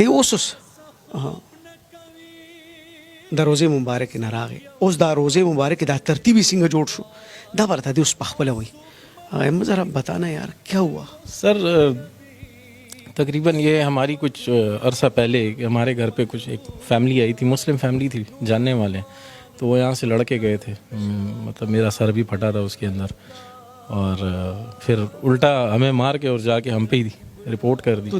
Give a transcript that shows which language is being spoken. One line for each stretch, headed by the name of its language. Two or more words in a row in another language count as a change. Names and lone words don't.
Pashto: اوس د روزه مبارک نه راغی. اوس دا روزه مبارک دا ترتیبی څنګه جوړ شو دا ورته دی اوس په خپل وای.
Urdu: احمد ذرا بتانا یار کیا ہوا؟ سر تقریباً یہ ہماری کچھ عرصہ پہلے ہمارے گھر پہ کچھ ایک فیملی آئی تھی، مسلم فیملی تھی جاننے والے. تو وہ یہاں سے لڑکے گئے تھے، مطلب میرا سر بھی پھٹا تھا اس کے اندر، اور پھر الٹا ہمیں مار کے اور جا کے ہم پہ ہی رپورٹ کر دی.